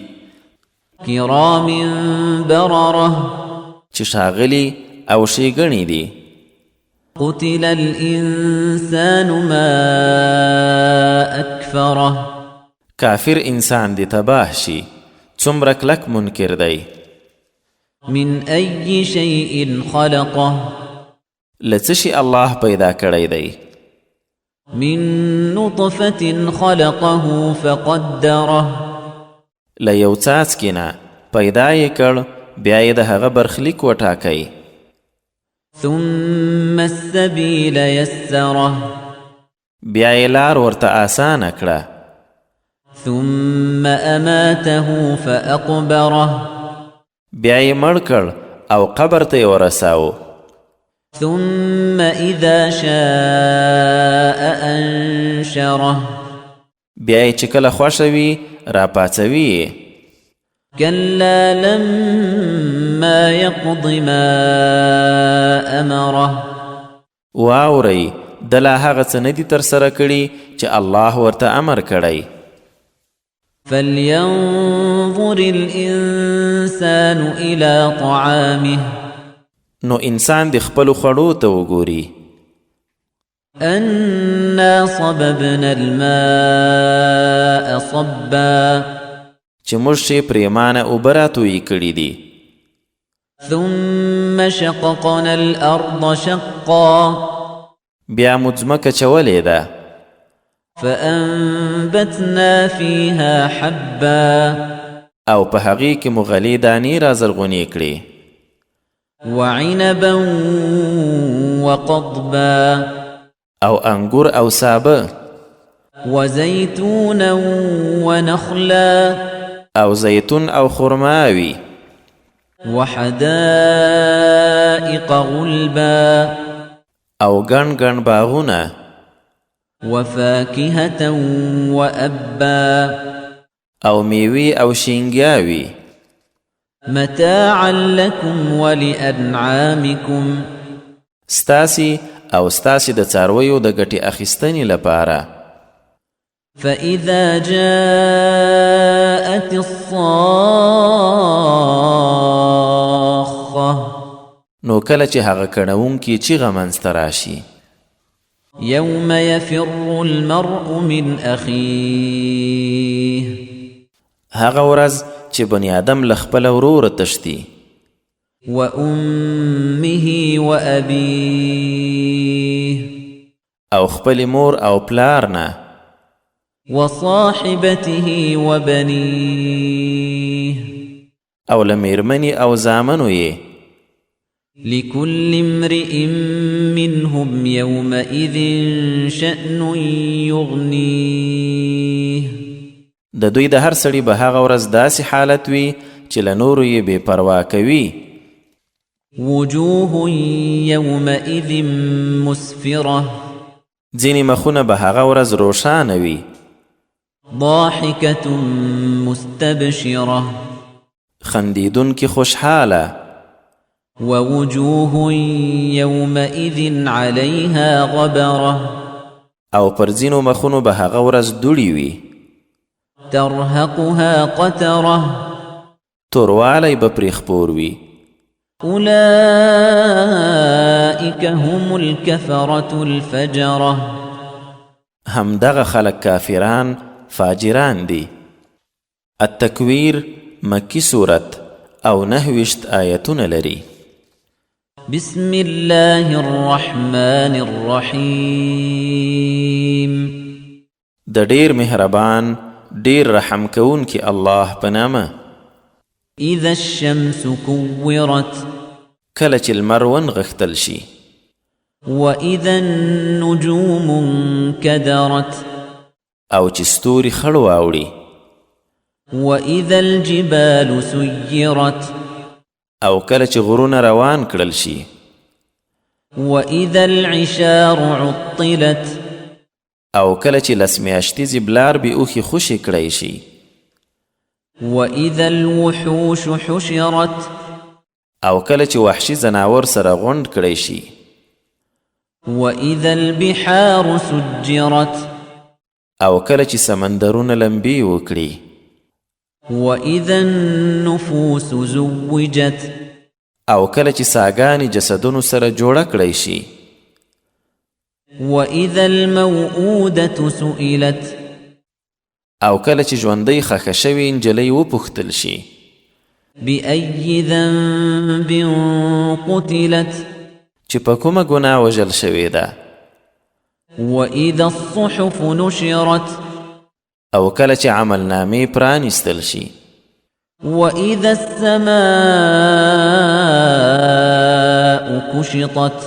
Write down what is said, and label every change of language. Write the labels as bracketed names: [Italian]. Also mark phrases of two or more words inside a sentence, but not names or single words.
[Arabic] كرام بررة [Pashto] چې ښاغلي او ښېګڼې دي. [Arabic] قتل الإنسان ما أكفره [Pashto] کافر انسان دې تباه شي څومره کلک منکر دی. [Arabic] من أي شيء خلقه [Pashto] له څه شي الله پیدا کړی دی. [Arabic] من نطفة خلقه فقدره [Pashto] له یو څاڅکي نه پیدا یې کړ بیا یې د هغه برخلیک وټاکی. [Arabic] ثم السبيل يسره [Pashto] بیا یې لار ورته آسانه کړه. [Arabic] ثم أماته فأقبره [Pashto] بیا یې مړ کړ او قبر ته یې ورساوه. [Arabic] ثم إذا شاء أنشره [Pashto] بیا یې چې کله خوښه وي راپاڅوي یې. [Arabic] كلا لما يقض ما أمره [Pashto] واورئ د لا هغه څه نه دي ترسره کړي چې الله ورته امر کړی. [Arabic] فلينظر الإنسان إلى طعامه [Pashto] نو انسان د خپلو خوړو ته وګوري. [Arabic] أنا صببنا الماء صبا [Pashto] چې موږ یې پرېمانه اوبه راتویې کړي دي. [Arabic] ثم شققنا الأرض شقا [Pashto] بیا مو ځمکه چولې ده. [Arabic] فأنبتنا فيها حبا [Pashto] او په هغې کې مو غلې دانې رازرغونې کړې. [Arabic] وعنبا وقضبا [Pashto] او انګور او سابه [Arabic] وزيتونا ونخلا [Pashto] او زیتون او خرماوي [Arabic] وحدائق غلبا [Pashto] او ګڼ ګڼ باغونه [Arabic] وفاكهة وأبا [Pashto] او میوي او شینګیاوي [Arabic] متاعا لكم ولأنعامكم [Pashto] ستاسي او ستاسي د څارویو د ګټې اخیستنې لپاره [Arabic] فإذا جاءت الصاخة [Pashto] نو کله چې هغه کڼونکي چیغه منځته راشي [Arabic] يوم يفر المرء من أخيه [Pashto] هغه ورځ چې بني آدم له خپل وروره تښتي [Arabic] وأمه وأبيه [Pashto] او خپل مور او پلار نه [Arabic] وصاحبته وبنيه [Pashto] او له میرمنې او زامنو یې [Arabic] لكل امرئ منهم يومئذ شأن يغنيه [Pashto] د دوی د هر سړي به هغه ورځ داسې حالت وي چې له نورو یې بې پروا کوي [Arabic] وجوه يومئذ مسفرة [Pashto] ځینې مخونه به هغه ورځ روښانه وي [Arabic] ضاحكة مستبشرة [Pashto] خندیدونکي خوشحاله [Arabic] ووجوه يومئذ عليها غبرة [Pashto] او پر ځینو مخونو به هغه ورځ دوړې وي [Arabic] ترهقها قترة [Pashto] توروالی به پرې خپور وي [Arabic] أولئك هم الكفرة الفجرة [Pashto] همدغه خلق کافران فاجران دي التکویر مکی صورت او 29 آیتونه لري [Arabic] بسم الله الرحمن الرحيم [Pashto] د ډیر مهربان ډیر رحم کوونکی الله په نامه [Arabic] إذا الشمس كورت [Pashto] کله چې لمر ونغښتل شي [Arabic] وإذا النجوم انكدرت [Pashto] او چې ستوري خړ واوړي [Arabic] وإذا الجبال سيرت [Pashto] او کله چې غرونه روان کړل شي [Arabic] وإذا العشار عطلت [Pashto] او کله چې لس میاشتیزې بلار به اوښې خوشې کړی شي [Arabic] وإذا الوحوش حشرت [Pashto] او کله چې وحشي زناور سره غونډ کړی شي [Arabic] وإذا البحار سجرت [Pashto] او کله چې سمندرونه لمبي وکړي [Arabic] وإذا النفوس زوجت [Pashto] او کله چې ساګانې جسدونو سره جوړه کړی شي [Arabic] وإذا الموءودة سئلت [Pashto] او کله چې ژوندۍ ښخه شوې نجلۍ وپوښتل شي [Arabic] بأي ذنب قتلت [Pashto] چې په کومه ګناه وژل شوې ده [Arabic] وإذا الصحف نشرت [Pashto] او کله چې عملنامې پرانیستل شي [Arabic] وإذا السماء كشطت